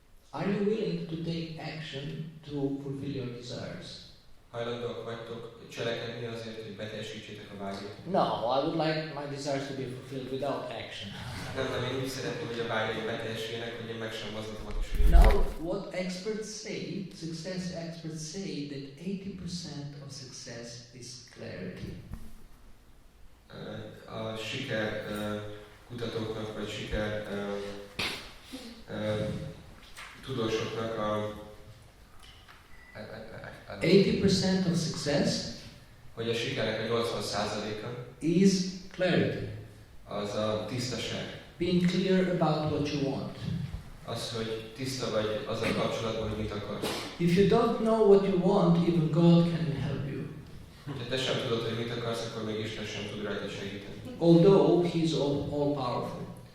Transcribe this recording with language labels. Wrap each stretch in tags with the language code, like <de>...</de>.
<en>Are you willing to take action to fulfill your desires?</en> <hu>Hajlandóak vagytok cselekedni azért, hogy beteljesítsétek a vágyat?</hu> <en>No, I would like my desires to be fulfilled without action.</en> <hu>Nem, én úgy szeretném, hogy a vágyaim beteljesüljenek, hogy én meg sem mozdultam is.</hu> <en>Now, what experts say, success experts say that 80% of success is clarity.</en> <hu>A siker kutatóknak, vagy siker tudósoknak a</hu> <en>80% of success</en> <hu>hogy a sikernek a 80%-a</hu> <en>is clarity.</en> <hu>Az a tisztaság.</hu> <en>Being clear about what you want.</en> <hu>Az, hogy tiszta vagy azzal kapcsolatban, hogy mit akarsz.</hu> <en>If you don't know what you want, even God can help you.</en> <hu>Ha te sem tudod, hogy mit akarsz, akkor még Isten sem tud rajta segíteni.</hu> <en>Although He is all powerful.</en>